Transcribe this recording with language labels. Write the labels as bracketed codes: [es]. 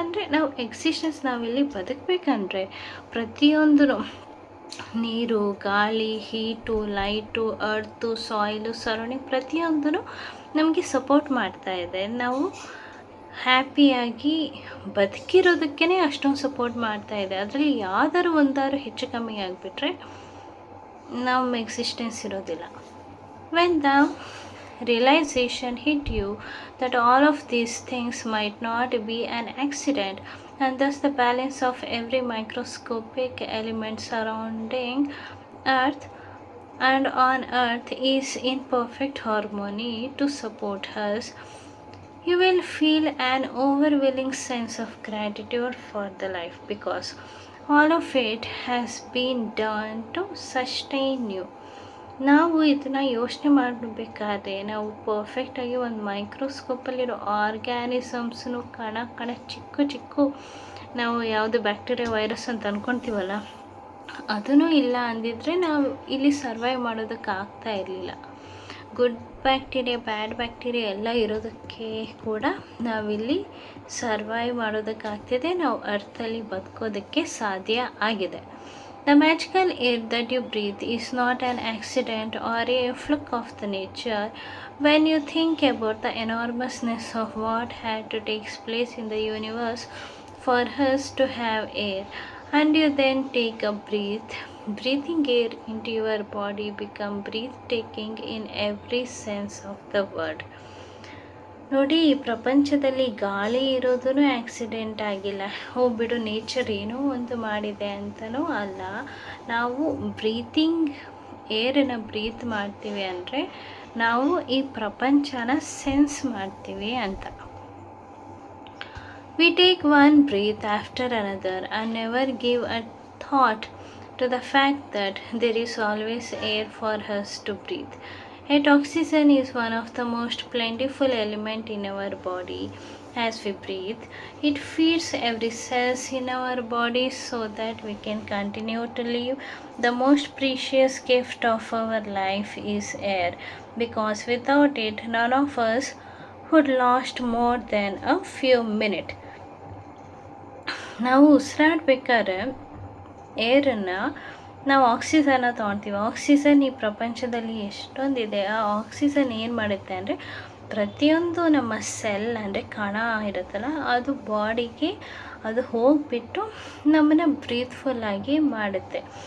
[kn] ಅಂದರೆ ನಾವು ಎಕ್ಸಿಸ್ಟೆನ್ಸ್ ನಾವಿಲ್ಲಿ ಬದುಕಬೇಕಂದ್ರೆ ಪ್ರತಿಯೊಂದೂ ನೀರು, ಗಾಳಿ, heat, light, earth, soil, surrounding ಪ್ರತಿಯೊಂದೂ ನಮಗೆ ಸಪೋರ್ಟ್ ಮಾಡ್ತಾ ಇದೆ. ನಾವು ಹ್ಯಾಪಿಯಾಗಿ ಬದುಕಿರೋದಕ್ಕೇ ಅಷ್ಟೊಂದು ಸಪೋರ್ಟ್ ಮಾಡ್ತಾ ಇದೆ. ಅದರಲ್ಲಿ ಯಾವ್ದಾದ್ರು ಒಂದಾದ್ರು ಹೆಚ್ಚು ಕಮ್ಮಿ ಆಗಿಬಿಟ್ರೆ ನಮ್ಮ ಎಕ್ಸಿಸ್ಟೆನ್ಸ್ ಇರೋದಿಲ್ಲ. [en] When the realization hit you that all of these things might not be an accident, and thus the balance of every microscopic element surrounding earth and on earth is in perfect harmony to support us, you will feel an overwhelming sense of gratitude for the life, because all of it has been done to sustain you. [kn] ನಾವು ಇದನ್ನು ಯೋಚನೆ ಮಾಡಬೇಕಾದ್ರೆ ನಾವು ಪರ್ಫೆಕ್ಟಾಗಿ ಒಂದು ಮೈಕ್ರೋಸ್ಕೋಪಲ್ಲಿರೋ ಆರ್ಗ್ಯಾನಿಸಮ್ಸ್ನು ಕಣ ಚಿಕ್ಕ ನಾವು ಯಾವುದು ಬ್ಯಾಕ್ಟೀರಿಯಾ, ವೈರಸ್ ಅಂತ ಅಂದ್ಕೊತೀವಲ್ಲ, ಅದೂ ಇಲ್ಲ ಅಂದಿದ್ರೆ ನಾವು ಇಲ್ಲಿ ಸರ್ವೈವ್ ಮಾಡೋದಕ್ಕೆ ಆಗ್ತಾ ಇರಲಿಲ್ಲ. ಗುಡ್ ಬ್ಯಾಕ್ಟೀರಿಯಾ, ಬ್ಯಾಡ್ ಬ್ಯಾಕ್ಟೀರಿಯಾ ಎಲ್ಲ ಇರೋದಕ್ಕೆ ಕೂಡ ನಾವಿಲ್ಲಿ ಸರ್ವೈವ್ ಮಾಡೋದಕ್ಕಾಗ್ತಿದೆ, ನಾವು ಅರ್ಥಲ್ಲಿ ಬದುಕೋದಕ್ಕೆ ಸಾಧ್ಯ ಆಗಿದೆ. [en] The magical air that you breathe is not an accident or a fluke of the nature. When you think about the enormousness of what had to take place in the universe for us to have air, and you then take a breath, breathing air into your body become breathtaking in every sense of the word. [kn] ನೋಡಿ, ಈ ಪ್ರಪಂಚದಲ್ಲಿ ಗಾಳಿ ಇರೋದೂ accident ಆಗಿಲ್ಲ. ಬಿಡು nature ಏನೋ ಒಂದು ಮಾಡಿದೆ ಅಂತಲೂ ಅಲ್ಲ. ನಾವು ಬ್ರೀತಿಂಗ್ ಏರನ್ನು ಬ್ರೀತ್ ಮಾಡ್ತೀವಿ ಅಂದರೆ ನಾವು ಈ ಪ್ರಪಂಚನ ಸೆನ್ಸ್ ಮಾಡ್ತೀವಿ ಅಂತ. [en] We take one breath after another and never give a thought to the fact that there is always air for us to breathe. Yet oxygen is one of the most plentiful element in our body. As we breathe, it feeds every cell in our body so that we can continue to live. The most precious gift of our life is air, because without it, none of us would last more than a few minutes. [kn] ನಾವು ಉಸಿರಾಡ್ಬೇಕಾದ್ರೆ ಏರನ್ನು ನಾವು ಆಕ್ಸಿಜನ್ನ ತೊಗೊಳ್ತೀವಿ. Oxygen ಈ ಪ್ರಪಂಚದಲ್ಲಿ ಎಷ್ಟೊಂದಿದೆ. ಆ oxygen ಏನು ಮಾಡುತ್ತೆ ಅಂದರೆ ಪ್ರತಿಯೊಂದು ನಮ್ಮ ಸೆಲ್ ಅಂದರೆ ಕಣ ಇರುತ್ತಲ್ಲ, ಅದು ಬಾಡಿಗೆ ಅದು ಹೋಗಿಬಿಟ್ಟು ನಮ್ಮನ್ನು ಬ್ರೀತ್ಫುಲ್ಲಾಗಿ ಮಾಡುತ್ತೆ.